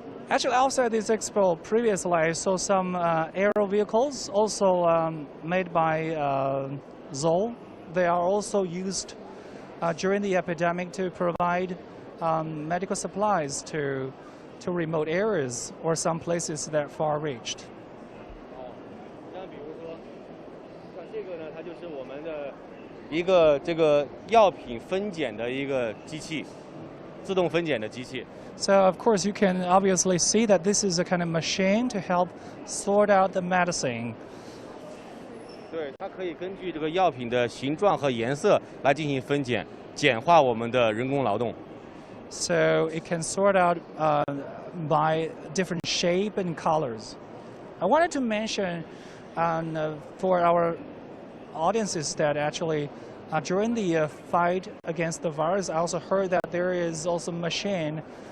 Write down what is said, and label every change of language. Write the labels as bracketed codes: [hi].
[en] Actually, outside this expo, previously I saw some aero vehicles also made by Zoll. They are also used during the epidemic to provide medical supplies to remote areas or some places that are far-reached. [zh] 像比如说，像这个呢，它就是我们的一个这个药品分拣的一个机器，自动分拣的机器。 [en] So of course you can obviously see that this is a kind of machine to help sort out the medicine. [zh] 对，它可以根据这个药品的形状和颜色来进行分拣，简化我们的人工劳动。 [en] So it can sort out by different shape and colors. I wanted to mention for our audiences that actually during the fight against the virus, I also heard that there is also a machine